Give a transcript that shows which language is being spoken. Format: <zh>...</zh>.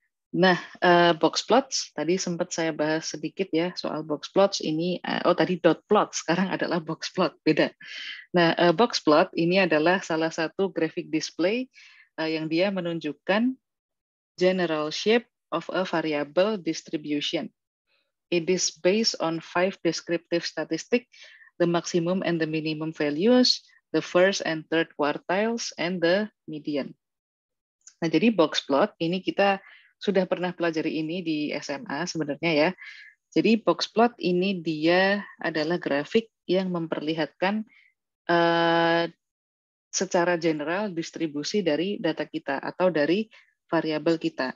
<id>Nah, box plots tadi sempat saya bahas sedikit ya soal box plots ini. Tadi dot plot, sekarang adalah box plot, beda. Nah, box plot ini adalah salah satu graphic display yang dia menunjukkan</id> <en>general shape of a variable distribution. It is based on 5 descriptive statistics, the maximum and the minimum values, the first and third quartiles, and the median.</en> <id>Nah, jadi box plot ini kita sudah pernah pelajari ini di SMA sebenarnya ya. Jadi box plot ini dia adalah grafik yang memperlihatkan secara general distribusi dari data kita atau dari variabel kita.</id>